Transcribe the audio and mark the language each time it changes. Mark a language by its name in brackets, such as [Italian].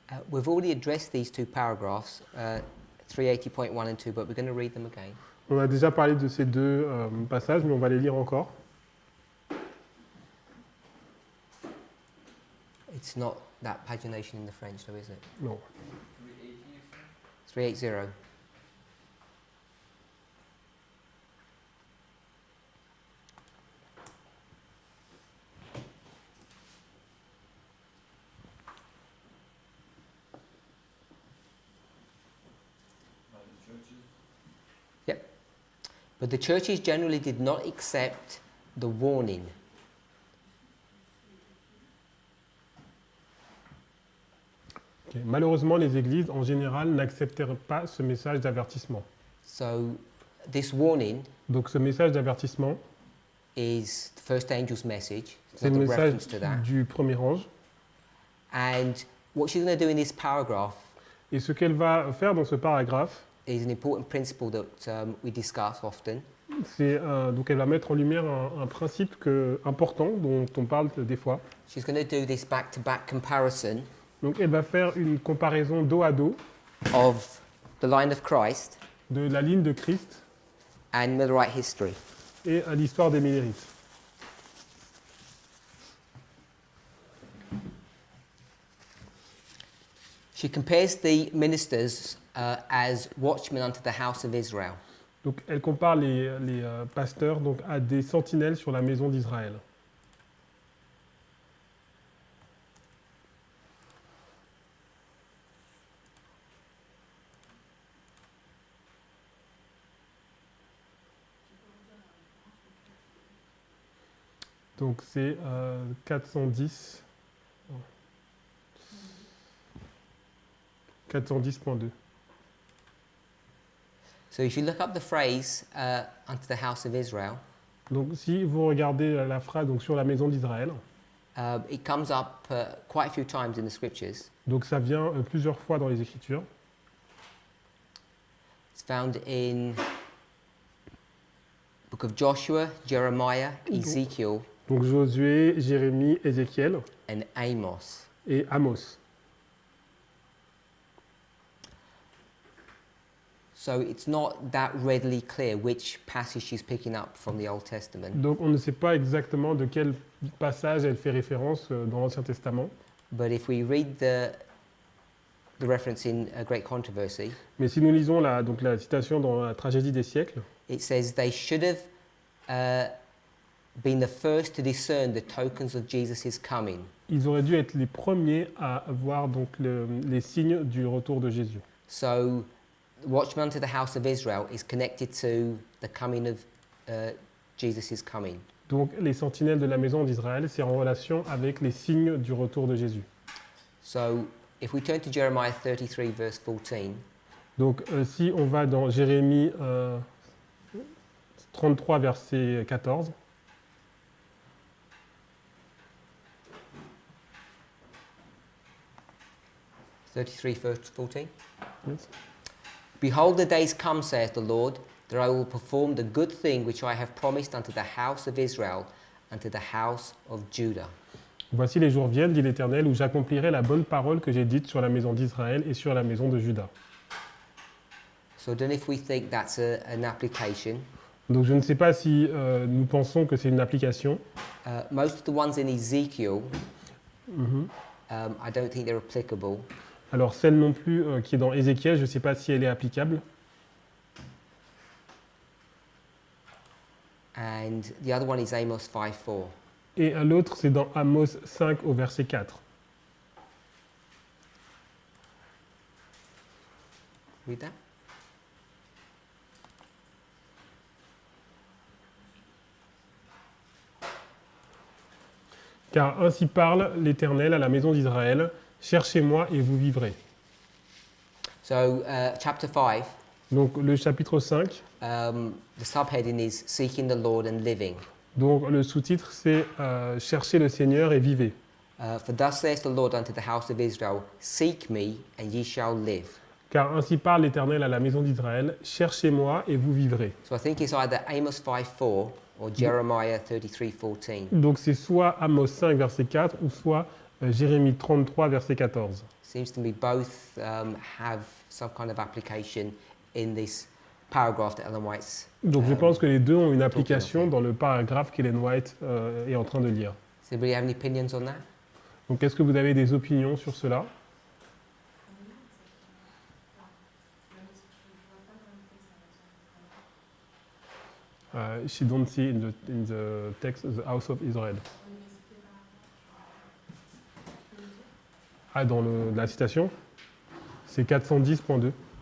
[English] We've already addressed these two paragraphs, 380.1 and 2, but we're going to read them again. [French] On a déjà parlé de ces deux passages, mais on va les lire encore. [English] It's not that pagination in the French, though, is it? [French] Non. [English] 380. Yep. But the churches generally did not accept the warning. Okay. [French] Malheureusement, les églises, en général, n'acceptèrent pas ce message d'avertissement. [English] So this warning [French] Donc ce message d'avertissement, [English] is the first angel's message. [French] c'est [English] There's [French] le [English] not a reference [French] message [English] to that. [French] du premier ange. [English] And what she's going to do in this paragraph [French] Et ce qu'elle va faire dans ce paragraphe, [English] is an important principle that we discuss often. [French] c'est donc elle va mettre en lumière un principe important dont on parle des fois. [English] She's going to do this back-to-back comparison [French] Donc elle va faire une comparaison dos à dos [English] of the line of Christ [French] de la ligne de Christ [English] and Millerite history. [French] et à l'histoire des Millérites. [English] She compares the ministers as watchmen unto the house of Israel. [French] Donc elle compare les pasteurs donc, à des sentinelles sur la maison d'Israël. Donc c'est 410. 410.2. [English] So if you look up the phrase unto the house of Israel, [French] Donc si vous regardez la phrase donc, sur la maison d'Israël, [English] it comes up quite a few times in the scriptures. [French] donc ça vient plusieurs fois dans les Écritures. [English] It's found in book of Joshua, Jeremiah, Ezekiel, [French] Donc Josué, Jérémie, Ézéchiel [English] and Amos. [French] et Amos. [English] So it's not that readily clear which passage she's picking up from the Old Testament. [French] Donc on ne sait pas exactement de quel passage elle fait référence dans l'Ancien Testament. [English] But if we read the reference in A Great Controversy, [French] Mais si nous lisons donc la citation dans la Tragédie des siècles, [English] it says they should have been the first to discern the tokens of Jesus' coming. [French] ils auraient dû être les premiers à voir donc les signes du retour de Jésus. [English] So, watchman unto the house of Israel is connected to the coming of Jesus' coming. [French] Donc les sentinelles de la maison d'Israël, c'est en relation avec les signes du retour de Jésus. [English] So, if we turn to Jeremiah 33, verse 14, [French] Donc si on va dans Jérémie 33, verset 14, [English] 33, verse 14. yes. Behold, the days come, saith the Lord, that I will perform the good thing which I have promised unto the house of Israel, unto the house of Judah. [French] Voici les jours viennent, dit l'Éternel, où j'accomplirai la bonne parole que j'ai dite sur la maison d'Israël et sur la maison de Juda. [English] So I don't know if we think that's an application. [French] Donc je ne sais pas si nous pensons que c'est une application. [English] Most of the ones in Ezekiel, I don't think they're applicable. [French] Alors celle non plus qui est dans Ézéchiel, je ne sais pas si elle est applicable. [English] And the other one is Amos 5:4. [French] Et l'autre, c'est dans Amos 5 au verset 4. [English] Read that. [French] Car ainsi parle l'Éternel à la maison d'Israël, cherchez-moi et vous vivrez. [English] So chapter 5, [French] Donc le chapitre 5, [English] The subheading is Seeking the Lord and Living. [French] donc le sous-titre c'est Cherchez le Seigneur et vivez. [English] For thus saith the Lord unto the house of Israel, Seek me, and ye shall live. [French] Car ainsi parle l'Éternel à la maison d'Israël, cherchez-moi et vous vivrez. [English] So I think it's either Amos 5:4 or Jeremiah 33:14. [French] Donc c'est soit Amos 5 verset 4 ou soit Jérémie 33 verset 14. [English] Seems to me both have some kind of application in this paragraph that Ellen White's. [French] Donc je pense que les deux ont une application [English] okay. [French] dans le paragraphe qu'Ellen White est en train de lire. [English] Does anybody have any opinions on that? [French] Donc est-ce que vous avez des opinions sur cela? [English] She don't see in the text the house of Israel. [French] Ah, dans la citation, c'est 410.2.